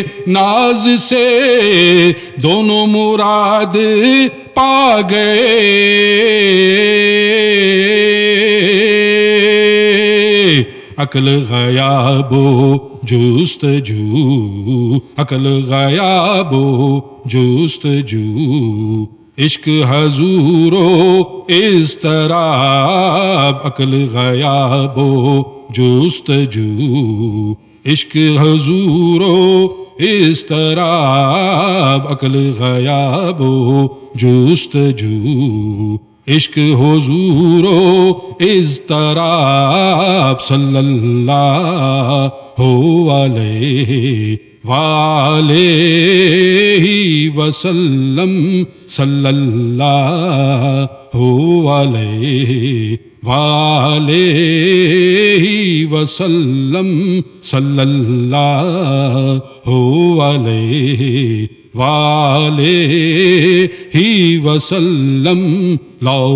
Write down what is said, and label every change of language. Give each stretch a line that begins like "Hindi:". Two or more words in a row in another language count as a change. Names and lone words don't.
Urdu: ناز سے دونوں مراد پا گئے، عقل غیاب و جستجو، عقل غیاب و جستجو، عشق حضور و اضطراب، عقل غیاب و جستجو، عشق حضور و اضطراب، عقل غیاب و جستجو، عشق حضور و اضطراب،
Arabic: صلی اللہ علیہ وآلہ وسلم، صلی اللہ علیہ وآلہ وسلم، صلی اللہ علیہ وآلہ وسلم، لاؤ